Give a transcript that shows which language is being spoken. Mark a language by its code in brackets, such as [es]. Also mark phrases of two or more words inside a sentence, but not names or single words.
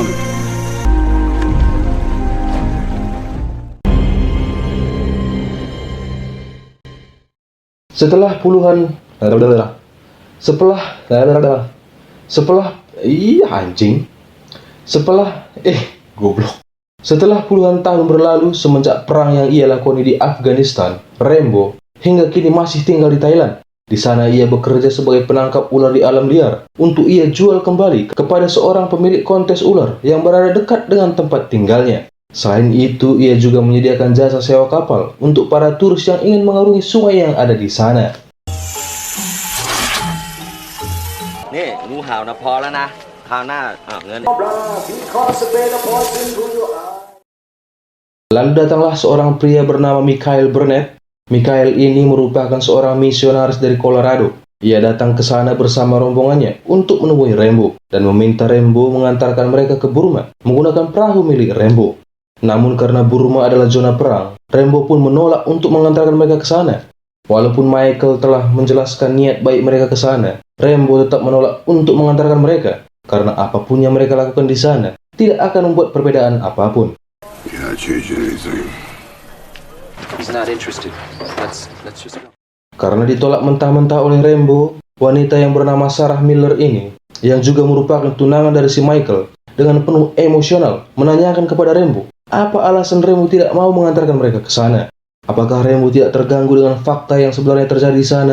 [id] Setelah puluhan tahun berlalu semenjak perang yang ia lakoni di Afghanistan, Rambo hingga kini masih tinggal di Thailand. Di sana ia bekerja sebagai penangkap ular di alam liar untuk ia jual kembali kepada seorang pemilik kontes ular yang berada dekat dengan tempat tinggalnya. Selain itu, ia juga menyediakan jasa sewa kapal untuk para turis yang ingin mengarungi sungai yang ada di sana. [th] นี่งูเห่านะพอแล้วนะคราวหน้าเงิน [id] Lalu datanglah seorang pria bernama Michael Burnett. Michael ini merupakan seorang misionaris dari Colorado. Ia datang ke sana bersama rombongannya untuk menemui Rambo dan meminta Rambo mengantarkan mereka ke Burma menggunakan perahu milik Rambo. Namun karena Burma adalah zona perang, Rambo pun menolak untuk mengantarkan mereka ke sana. Walaupun Michael telah menjelaskan niat baik mereka ke sana, Rambo tetap menolak untuk mengantarkan mereka karena apapun yang mereka lakukan di sana tidak akan membuat perbedaan apapun. [en] You're not changing anything. He's not interested. Let's just go. [id] Karena ditolak mentah-mentah oleh Rambo, wanita yang bernama Sarah Miller ini, yang juga merupakan tunangan dari si Michael, dengan penuh emosional menanyakan kepada Rambo, apa alasan Rambo tidak mau mengantarkan mereka ke sana? Apakah Rambo tidak terganggu dengan fakta yang sebenarnya terjadi di sana?